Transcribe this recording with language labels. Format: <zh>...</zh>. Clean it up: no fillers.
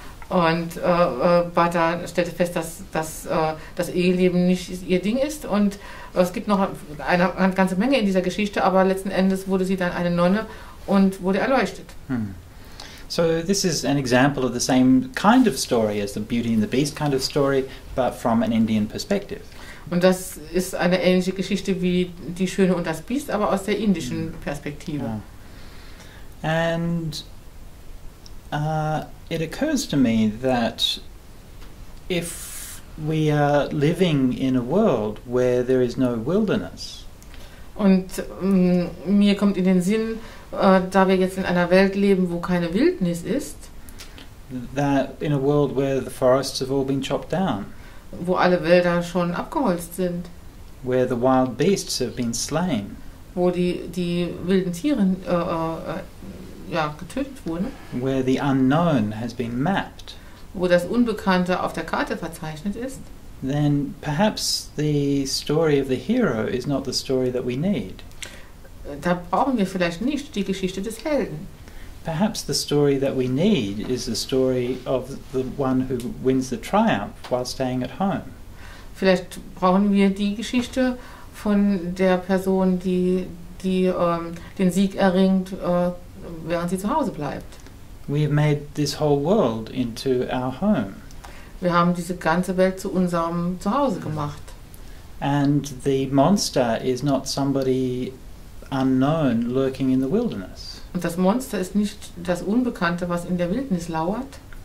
<de>Und Bhante stellte fest, dass das Eheleben nicht ihr Ding ist, und es gibt noch eine ganze Menge in dieser Geschichte, aber letzten Endes wurde sie dann eine Nonne und wurde erleuchtet.</de> <en>So this is an example of the same kind of story as the Beauty and the Beast kind of story, but from an Indian perspective.</en> <de>Und das ist eine ähnliche Geschichte wie Die Schöne und das Biest, aber aus der indischen Perspektive.</de> <en>And it occurs to me that if we are living in a world where there is no wilderness,</en> <de>Und mir kommt in den Sinn, da wir jetzt in einer Welt leben, wo keine Wildnis ist,</de> <en>that in a world where the forests have all been chopped down,</en> <de>wo alle Wälder schon abgeholzt sind,</de> <en>where the wild beasts have been slain,</en> <de>wo die wilden Tiere getötet wurden,</de> <en>where the unknown has been mapped,</en> <de>wo das Unbekannte auf der Karte verzeichnet ist,</de> <en>then perhaps the story of the hero is not the story that we need.</en> <de>da brauchen wir vielleicht nicht die Geschichte des Helden.</de> <en>Perhaps the story that we need is the story of the one who wins the triumph while staying at home.</en> <de>Vielleicht brauchen wir die Geschichte von der Person, die den Sieg erringt, während sie zu Hause bleibt.</de> <en>We have made this whole world into our home.</en> <de>Wir haben diese ganze Welt zu unserem Zuhause gemacht.</de> <en>And the monster is not somebody unknown lurking in the wilderness.</en> <de>Und das Monster ist nicht das Unbekannte, was in der Wildnis lauert.</de>